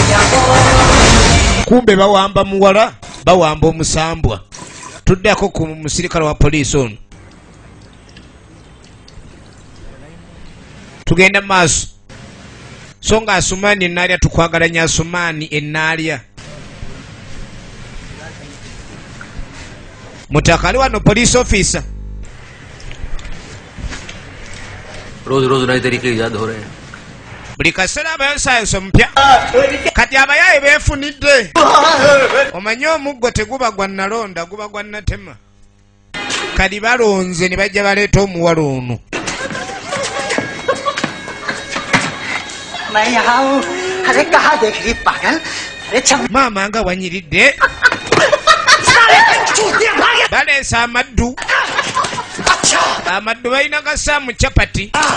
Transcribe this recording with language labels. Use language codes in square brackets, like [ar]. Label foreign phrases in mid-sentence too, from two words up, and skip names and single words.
[lg] kumbe bawamba muwala bawamba omusambwa tuddako ku musirikale wa poliisi ono tugenda maaso so nga Asumaani ennaalya tukwagalanya Asumaani ennaalya mutakali wano [en] police officer [hi] रोज रोज नए तरीके ईजाद हो रहे हैं [lg] buli kaseera abayosayosa omupya kati abayaye beefunidde omanye omuggo teguba gwa nalonda guba gwa natema kati balonze ne bajja baleeta omuwala ono maama nga wanyiridde baleesa amaddu amaddu balina gasaamu capati